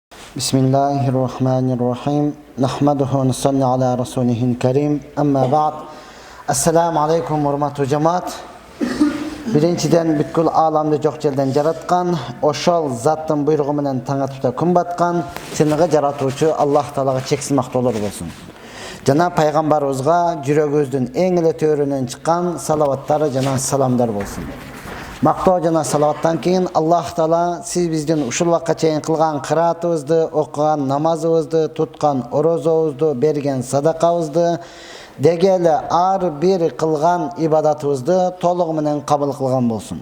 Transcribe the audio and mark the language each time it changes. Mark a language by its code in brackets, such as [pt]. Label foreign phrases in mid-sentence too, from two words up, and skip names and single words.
[ar] بسم الله الرحمن الرحيم. نحمده ونصلي على رسوله الكريم. أما بعد. السلام عليكم [tk] hurmatly cemaat. [ky] Birinçiden бүткүл аламды жок жерден жараткан, ошол заттын буйругу менен таң атып күн баткан, сенеге жаратуучу Аллах Таалага чексиз мактоолор болсун. Жана пайгамбарыбызга жүрөгүбүздүн эң эле төрүнөн чыккан салаваттары жана саламдар болсун. Мактоо жана салаваттан кийин Аллах Таала сиз биздин ушул убакка чейин кылган кыраатыбызды, окуган намазыбызды, туткан орозобузду, берген садакабызды, дегеле ар бир кылган ибадатыбызды толугу менен кабыл кылган болсун.